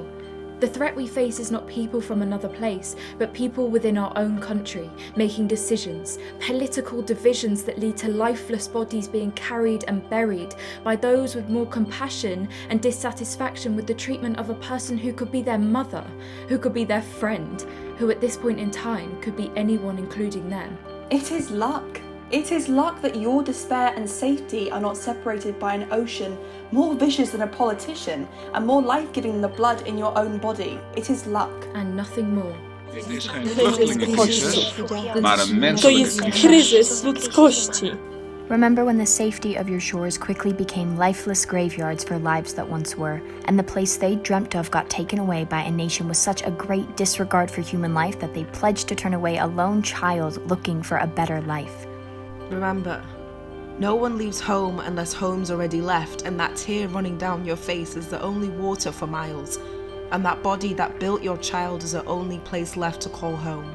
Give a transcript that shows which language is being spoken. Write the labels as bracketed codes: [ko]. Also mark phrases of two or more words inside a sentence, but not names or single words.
[en] The threat we face is not people from another place, but people within our own country, making decisions, political divisions that lead to lifeless bodies being carried and buried by those with more compassion and dissatisfaction with the treatment of a person who could be their mother, who could be their friend, who at this point in time could be anyone including them. It is luck. It is luck that your despair and safety are not separated by an ocean more vicious than a politician and more life-giving than the blood in your own body. It is luck. And nothing more. [nl] Dit is geen vluchtelingencrisis, maar een [pl] To [nl] menselijke [pl] jest [nl] crisis. [pl] kryzys ludzkości. [en] Remember when the safety of your shores quickly became lifeless graveyards for lives that once were, and the place they dreamt of got taken away by a nation with such a great disregard for human life that they pledged to turn away a lone child looking for a better life. Remember, no one leaves home unless home's already left, and that tear running down your face is the only water for miles, and that body that built your child is the only place left to call home.